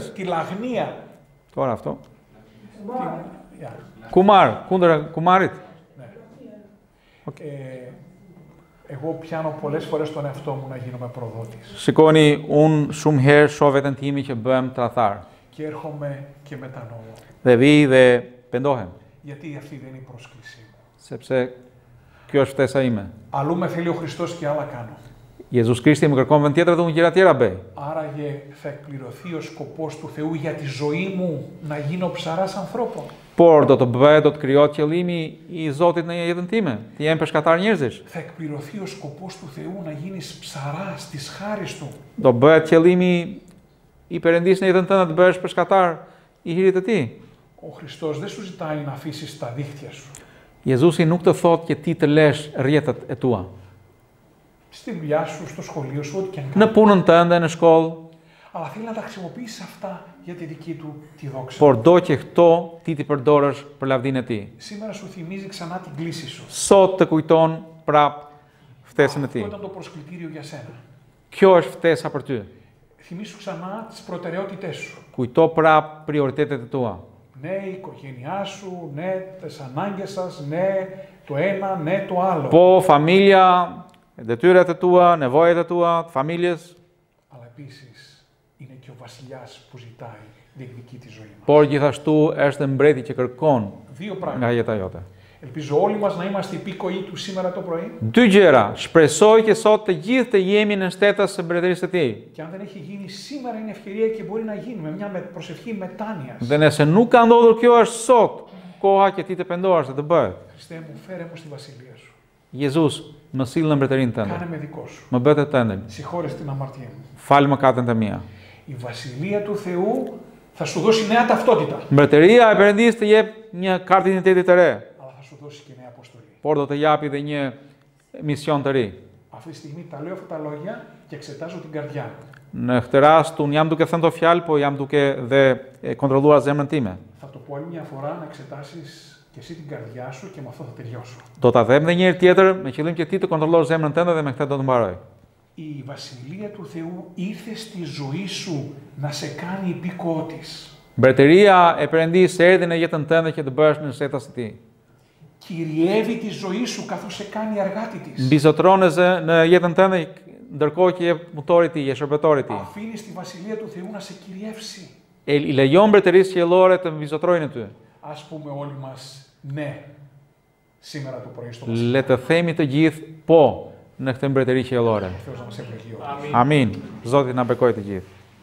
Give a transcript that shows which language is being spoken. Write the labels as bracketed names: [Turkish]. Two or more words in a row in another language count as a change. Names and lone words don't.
[Greek] Τη λαγνία. Τώρα αυτό. [Albanian] Ja. Kumar, kundër kumarit. [Greek] Εγώ πιάνω πολλές φορές τον εαυτό μου να γίνομαι προδότης. [Albanian] Shikoni, unë shumë herë shoh veten time që bëhem tradhtar. [Greek] Και έρχομαι και μετανοώ. [Albanian] Dhe vi dhe pendohem, [Greek] Γιατί αυτή δεν είναι η πρόσκλησή μου. [Albanian] sepse kjo është ftesa ime. [Greek] Αλλού με θέλει ο Χριστός και άλλα κάνω. [Albanian] Jezus Krishti më kërkon vend tjetër dhe unë gjëra tjera bëj. [Greek] Άραγε θα εκπληρωθεί ο σκοπός του Θεού για τη ζωή μου να γίνω ψαράς ανθρώπων. [Albanian] Por do të bëhet, do të krijohet qëllimi i Zotit në jetën time, të jem peshkatar njerëzish. [Greek] Θα εκπληρωθεί ο σκοπός του Θεού να γίνεις ψαράς της χάρης Του. [Albanian] Do bëhet qëllimi i Perëndisë në jetën tënde të bëhesh peshkatar i hirit të Tij. [Greek] Ο Χριστός δεν σου ζητάει να αφήσεις τα δίχτυα σου. [Albanian] Jezusi nuk të thotë që ti të lesh rrjetet e tua. [Greek] Στη δουλειά σου, στο σχολείο σου, ό,τι και αν [Albanian] Në [Greek] κάνεις. [Albanian] punën tënde, në shkollë, [Greek] Αλλά θέλει να τα χρησιμοποιήσεις αυτά για τη δική Του τη δόξα. [Albanian] por do që këto ti t'i përdorësh për lavdinë e Tij. [Greek] Σήμερα σου θυμίζει ξανά την κλίση σου. [Albanian] Sot të kujton prap ftesën e [Greek] Αυτό [Albanian] Tij. [Greek] ήταν το προσκλητήριο για σένα. [Albanian] Kjo është ftesa për ty. [Greek] Θυμήσου ξανά τις προτεραιότητές σου. [Albanian] Kujto prap prioritetet e tua. [Greek] Ναι, η οικογένειά σου, ναι, τις ανάγκες σας, ναι, το ένα, ναι, το άλλο. [Albanian] Po familja, detyrat e tua, nevojat e tua, të familjes, [Greek] Αλλά επίσης είναι και ο βασιλιάς που ζητάει, διεκδικεί τη ζωή μας. [Albanian] por gjithashtu është mbreti që kërkon [Greek] Δύο [Albanian] nga [Greek] πράγματα. [Albanian] jeta jote. [Greek] Ελπίζω όλοι μας να είμαστε υπήκοοι του σήμερα το πρωί. [Albanian] Dy gjëra, shpresoj që sot të gjithë të jemi në shtetës së mbretërisë së Tij. [Greek] Και αν δεν έχει γίνει σήμερα είναι ευκαιρία και μπορεί να γίνει με μια προσευχή μετάνοιας. [Albanian] Dhe nëse nuk ka ndodhur kjo është sot, koha që ti të pendohesh dhe të bëhet. [Greek] Χριστέ μου, φέρε μου στη βασιλεία σου. [Albanian] Jezus, më sill në mbretërinë tënde. [Greek] Κάνε με δικό σου. [Albanian] Më bëhet të tënde. [Greek] Συγχώρες την αμαρτία μου. [Albanian] Fal mëkatet e mia. [Greek] Η βασιλεία του Θεού θα σου δώσει νέα ταυτότητα. [Albanian] Mbretëria e Perëndisë të jep një kartë identiteti të re, [Greek] Αλλά θα σου δώσει και νέα αποστολή. [Albanian] por do të japi dhe një mision të ri. [Greek] Αυτή τη στιγμή τα λέω αυτά τα λόγια και εξετάζω την καρδιά μου. [Albanian] Në këtë rast, unë jam duke thënë to fjalë, po jam duke dhe kontrolluar zemrën time. [Greek] Θα το πω άλλη μια φορά να εξετάσεις και εσύ την καρδιά σου και με αυτό θα τελειώσω. [Albanian] Do ta them edhe një herë tjetër me qëllim që ti të kontrollosh zemrën tënde dhe me këtë do të mbaroj. [Greek] Η βασιλεία του Θεού ήρθε στη ζωή σου να σε κάνει υπήκοό της. [Albanian] Mbretëria e Perëndisë erdhi në jetën tënde që të bëhesh në shtetas të Tij. [Greek] Κυριεύει τη ζωή σου καθώς σε κάνει εργάτη της. [Albanian] Mbizotronëse në jetën tënde ndërkohë që je motori i Tij, je shërbëtori i Tij. [Greek] Αφήνεις τη βασιλεία του Θεού να σε κυριεύσει. [Albanian] I lejon mbretërisë qiellore të mbizotrojnë ty. [Greek] Ας πούμε όλοι μας ναι σήμερα το πρωί στο [Albanian] Le të themi të gjithë po në këtë mbretëri qiellore. [Greek] Θεός να μας ευλογεί όλους. [Albanian] Amin. Zoti na bekojë të gjithë.